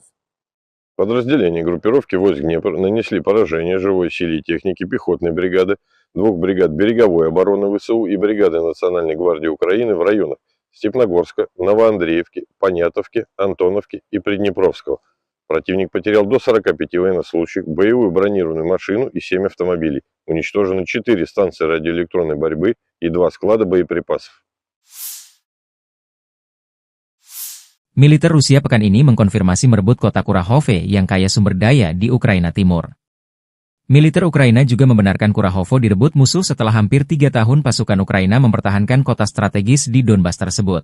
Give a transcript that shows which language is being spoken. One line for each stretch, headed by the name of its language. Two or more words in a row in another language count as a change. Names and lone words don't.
Russian: Подразделения группировки войск Днепр нанесли поражение живой силе и технике пехотной бригады, 2 бригад береговой обороны ВСУ и бригады Национальной гвардии Украины в районах Степногорска, Новоандреевки, Понятовки, Антоновки и Приднепровского. Противник потерял до 45 военнослужащих, боевую бронированную машину и 7 автомобилей. Уничтожены 4 станции радиоэлектронной борьбы и 2 склада боеприпасов.
Indonesian: Militer Rusia pekan ini mengkonfirmasi merebut kota Kurahove yang kaya sumber daya di Ukraina Timur. Militer Ukraina juga membenarkan Kurahovo direbut musuh setelah hampir 3 tahun pasukan Ukraina mempertahankan kota strategis di Donbas tersebut.